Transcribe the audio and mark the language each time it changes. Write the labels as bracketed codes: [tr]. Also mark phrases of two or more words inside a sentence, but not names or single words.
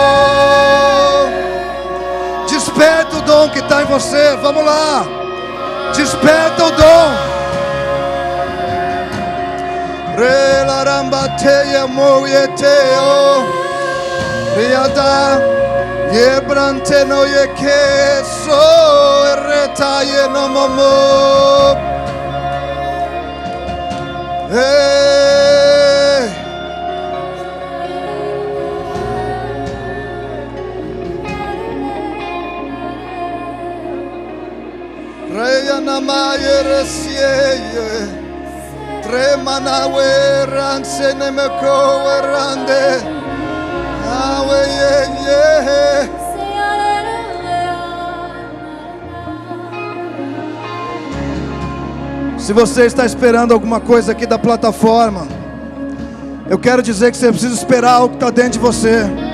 [pt] Desperta o dom que está em você. Vamos lá, desperta o dom. Relarambateia moieteo riada. Yebrante no yekeso erretaye no momo. Reya namaye resiye tremanawe ranse nemeko rande. Se você está esperando alguma coisa aqui da plataforma, eu quero dizer que você precisa esperar o que está dentro de você.